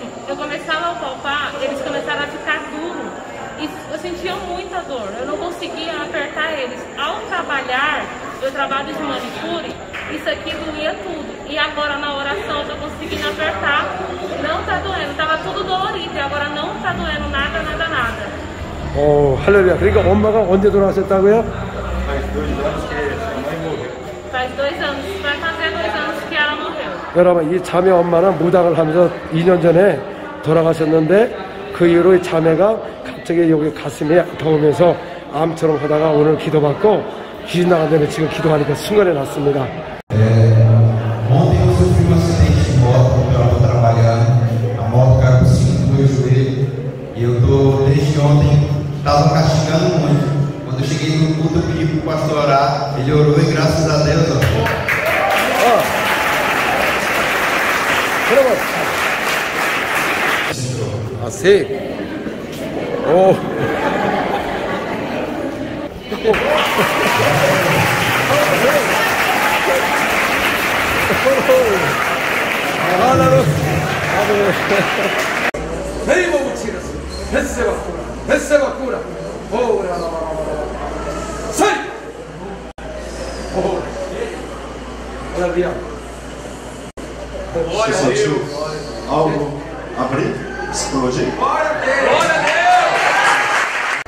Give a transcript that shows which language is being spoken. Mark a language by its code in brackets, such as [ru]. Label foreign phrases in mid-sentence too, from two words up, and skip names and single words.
[pt] Eu começava a palpar, eles começaram a ficar duros. E eu sentia muita dor. Eu não conseguia apertar eles. Ao trabalhar, eu trabalho de manicure, isso aqui doía tudo. E agora na oração eu tô conseguindo apertar. Não tá doendo. Tava tudo dolorido e agora não tá doendo nada. [ko] 할렐루야. 그러니까 엄마가 언제 돌아가셨다고요? [pt] Faz 2 anos que sua mãe morreu. Faz 2 anos. Vai fazer 2 anos que ela morreu. [ko] 여러분, 이 자매 엄마는 무당을 하면서 2년 전에 돌아가셨는데 그 이후로 이 자매가 갑자기 여기 가슴이 더우면서 암처럼 하다가 오늘 기도받고 귀신 나간 다음에 지금 기도하니까 순간에 났습니다. [pt] Ontem eu sofri um acidente de moto quando eu estava trabalhando. A moto caiu por cima do meu joelho e eu tô desde ontem estava castigando muito. Quando eu cheguei no culto eu pedi pro pastor orar, ele orou e graças a Deus, [ko] 여러분, 세. 오. [en] Name of Jesus. [pt] Receba cura. Sai. Aleluia. Você sentiu algo abrir? Explodir? Glória a Deus!